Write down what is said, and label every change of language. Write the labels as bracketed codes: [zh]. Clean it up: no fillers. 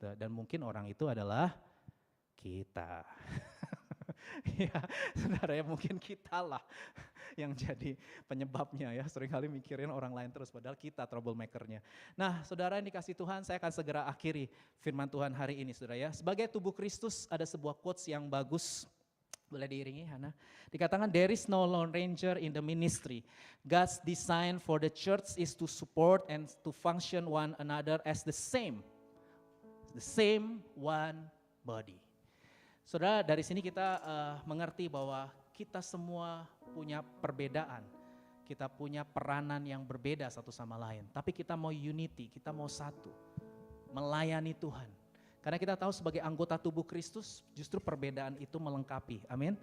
[id] Dan mungkin orang itu adalah kita. Ya, saudara ya mungkin kita lah yang jadi penyebabnya ya, seringkali mikirin orang lain terus padahal kita troublemakernya. Nah saudara yang dikasih Tuhan, saya akan segera akhiri firman Tuhan hari ini saudara ya. Sebagai tubuh Kristus ada sebuah quotes yang bagus, boleh diiringi Hana. Dikatakan [en] there is no lone ranger in the ministry. God's design for the church is to support and to function one another as the same one body. [id] Saudara, dari sini kita mengerti bahwa kita semua punya perbedaan. Kita punya peranan yang berbeda satu sama lain. Tapi kita mau unity, kita mau satu. Melayani Tuhan. Karena kita tahu sebagai anggota tubuh Kristus, justru perbedaan itu melengkapi. Amin.